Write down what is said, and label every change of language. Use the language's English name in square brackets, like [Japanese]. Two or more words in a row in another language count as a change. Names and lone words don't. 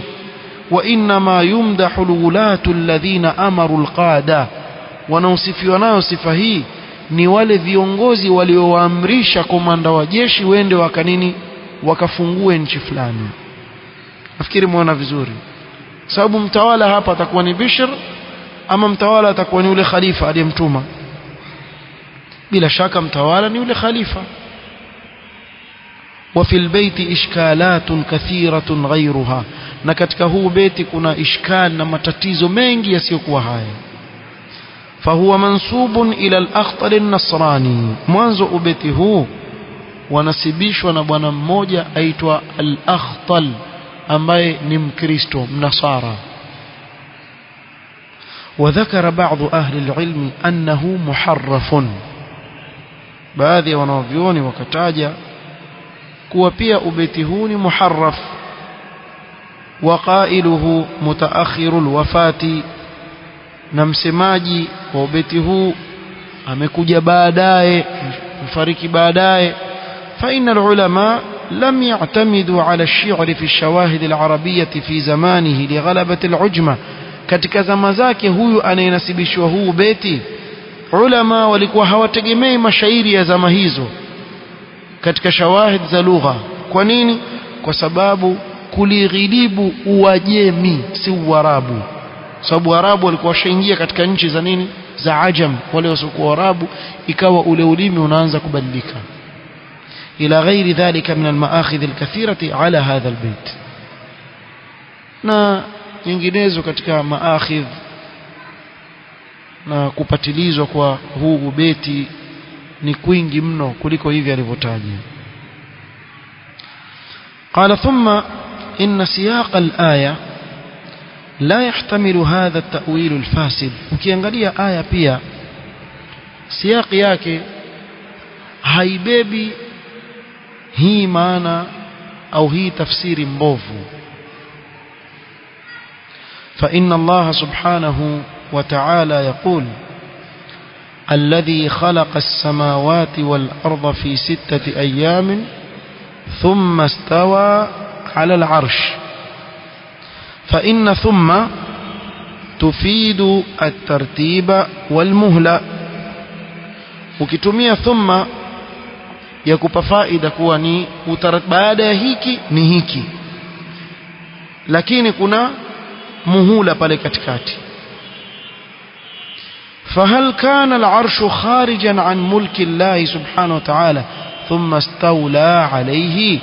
[Arabic] وإنما يمدح الولاة الذين أمروا القادة, [Swahili] wanaosifiwa nayo sifa hii ni wale viongozi waliowaamrisha komanda wa jeshi wende wakanini wakafungue nchi fulani. Nafikiri muona vizuri, sababu mtawala hapa atakuwa ni Bishr ama mtawala atakuwa ni yule khalifa aliyemtuma? Bila shaka mtawala ni yule khalifa. [Arabic] وفي البيت إشكالات كثيرة غيرها, [Swahili] na katika huu beti kuna ishkal na matatizo mengi yasiyokuwa haya. [Arabic] فهو منسوب إلى الأخطل النصراني, [Swahili] mwanzo ubeti huu wanasibishwa na bwana mmoja aitwa al-Akhtal ambaye ni Mkristo mnasara. [Arabic] وذكر بعض أهل العلم أنه محرف, [Swahili] baadhi ya wanavyuoni wakataja kuwa pia ubeti huu ni muharraf. [Arabic] وقائله متأخر الوفاة, [Swahili] na msemaji wa ubeti huu amekuja baadaye, mfariki baadaye. [Arabic] فإن العلماء لم يعتمدوا على الشعر في الشواهد العربية في زمانه لغلبة العجمة. [Swahili] katika zama zake huyu anayenasibishwa huu beti, ulama walikuwa hawategemei mashairi ya zama hizo katika shawahid za lugha. Kwa nini? Kwa sababu kulighilibu Uajemi si Uarabu, sababu Waarabu walikuwa washaingia katika nchi za nini, za Ajam, wale wasiokuwa Waarabu, ikawa ule ulimi unaanza kubadilika. [Arabic] إلى غير ذلك من المآخذ الكثيرة على هذا البيت, [Swahili] na nyinginezo katika maakhidh na kupatilizwa kwa huu ubeti ni kwingi mno kuliko hivi alivyotaja. [Arabic] قال ثم إن سياق الآية لا يحتمل هذا التأويل الفاسد. [Swahili] ukiangalia aya pia siyaki yake haibebi hii maana au hii tafsiri mbovu. [Arabic] فإن الله سبحانه وتعالى يقول الذي خلق السماوات والأرض في 6 أيام ثم استوى على العرش. فإن ثم تفيد الترتيب والمهلة. [Swahili] ukitumia thumma yakupa faida kuwa ni baada ya hiki ni hiki, lakini kuna muhula pale katikati. [Arabic] فهل كان العرش خارجا عن ملك الله سبحانه وتعالى ثم استولى عليه؟